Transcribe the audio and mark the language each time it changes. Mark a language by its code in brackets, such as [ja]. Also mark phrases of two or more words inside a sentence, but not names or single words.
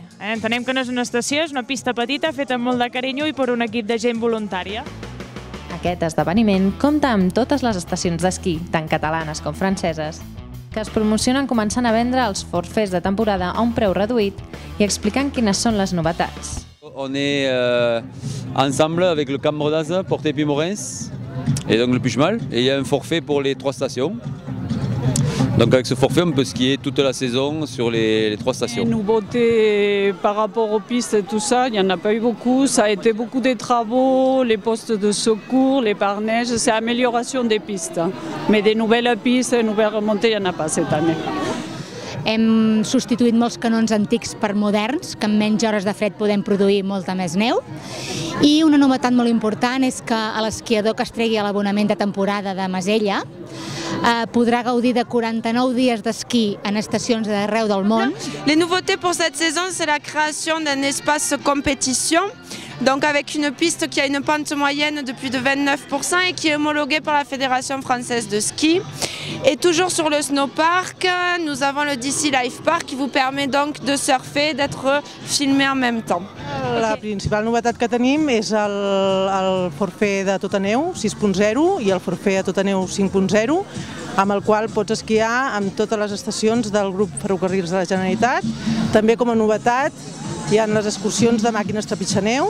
[ca] Entenem que no és una estació, és una pista petita feta amb molt de carinyo i per un equip de gent voluntària. Aquest esdeveniment compta amb totes les estacions d'esquí, tant catalanes com franceses, que es promocionen començant a vendre els forfets de temporada a un preu reduït i explicant quines són les novetats. [fr] On est ensemble avec le Camp Bordaz, Porte-Pimorens et donc le Puigmal. Et il y a un forfait pour les 3 stations. Donc avec ce forfait, on peut skier toute la saison sur les 3 stations. Les nouveautés par rapport aux pistes et tout ça, il n'y en a pas eu beaucoup. Ça a été beaucoup des travaux, les postes de secours, les pare-neiges, c'est amélioration des pistes. Mais des nouvelles pistes, des nouvelles remontées, il n'y en a pas cette année. [ca] Hem substituït molts canons antics per moderns, que en menys hores de fred podem produir molta més neu. I una novetat molt important és que l'esquiador que es tregui l'abonament de temporada de Masella podrà gaudir de 49 dies d'esquí en estacions d'arreu del món. [fr] Les nouveautés pour cette saison, c'est la création d'un espace compétition, donc avec une piste qui a une pente moyenne de plus de 29% et qui est homologuée par la Fédération française de ski. Et toujours sur le snowpark, nous avons le DC Life Park qui vous permet donc de surfer, d'être filmé en même temps. [ca] La principal novetat que tenim és el forfait de tota neu 6.0 i el forfait de tota neu 5.0, amb el qual pots esquiar amb totes les estacions del grup Ferrocarrils de la Generalitat. També com a novetat hi ha les excursions de màquines trepitjaneu.